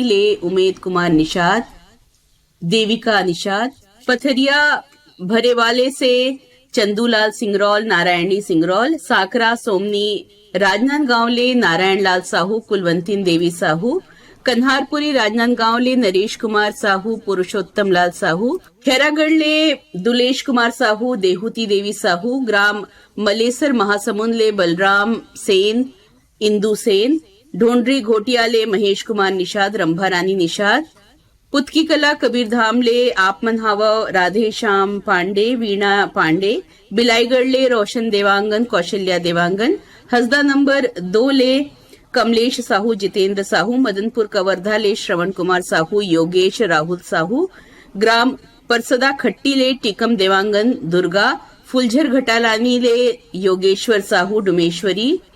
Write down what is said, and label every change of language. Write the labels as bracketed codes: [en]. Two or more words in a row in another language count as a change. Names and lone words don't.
[hne] ले उमेद कुमार निषाद, देविका निषाद, पथरिया भरेवाले से चंदूलाल सिंगरौल, नारायणी सिंगरौल, साकरा सोमनी राजनांदगांव ले नारायण लाल साहू, कुलवंतीन देवी साहू, कन्हारपुरी राजनांदगांव ले नरेश कुमार साहू, पुरुषोत्तम लाल साहू, खैरागढ़ ले दुलेश कुमार साहू, देहूती देवी साहू, ग्राम मलेसर महासमुंद ले बलराम सेन, इंदू सेन, ढोंडरी घोटिया ले महेश कुमार निषाद, रंभा रानी निषाद, पुतकी कला कबीरधाम ले आपमन हावा राधे श्याम पांडे, वीणा पांडे, बिलाईगढ़ ले रोशन देवांगन, कौशल्या देवांगन, हसदा नंबर 2 ले कमलेश साहू, जितेंद्र साहू, मदनपुर कवर्धा ले श्रवण कुमार साहू, योगेश राहुल साहू, ग्राम परसदा खट्टी ले टिकम देवांगन दुर्गा, फुलझर घटालानी ले योगेश्वर साहू, डुमेश्वरी,